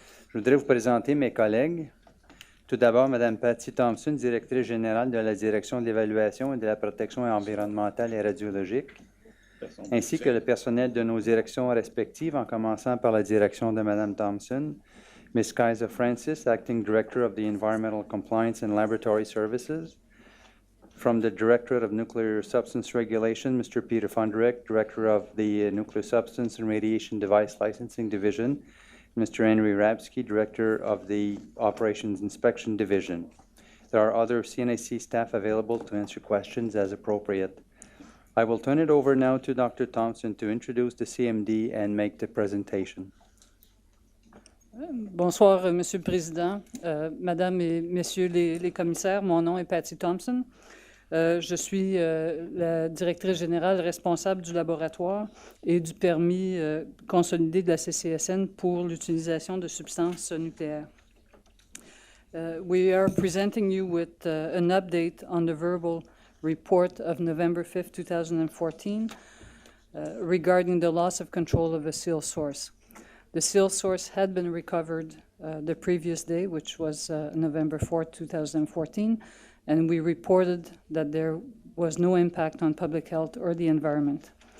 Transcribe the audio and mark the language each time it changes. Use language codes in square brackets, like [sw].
[fr] Je voudrais vous présenter mes collègues. Tout d'abord, Mme Patty Thompson, directrice générale de la Direction de l'évaluation et de la protection environnementale et radiologique, ainsi que le personnel de nos directions respectives, en commençant par la direction de Mme Thompson, Ms. [en] Kaiser Francis, Acting Director of the Environmental Compliance and Laboratory Services. From the Directorate of Nuclear Substance Regulation, Mr. Peter Fundrick, Director of the Nuclear Substance and Radiation Device Licensing Division, Mr. Henry Rabsky, Director of the Operations Inspection Division. There are other CNSC staff available to answer questions as appropriate. I will turn it over now to Dr. Thompson to introduce the CMD and make the presentation. [fr] Bonsoir, Monsieur le Président, Madame et Messieurs les commissaires. Mon nom est Patty Thompson. Je suis la directrice générale responsable du laboratoire et du permis consolidé de la CCSN pour l'utilisation de substances nucléaires. [en] We are presenting you with an update on the verbal report of November 5th, 2014 regarding the loss of control of a seal source. The seal source had been recovered the previous day, which was November 4th, 2014, and we reported that there was no impact on public health or the environment.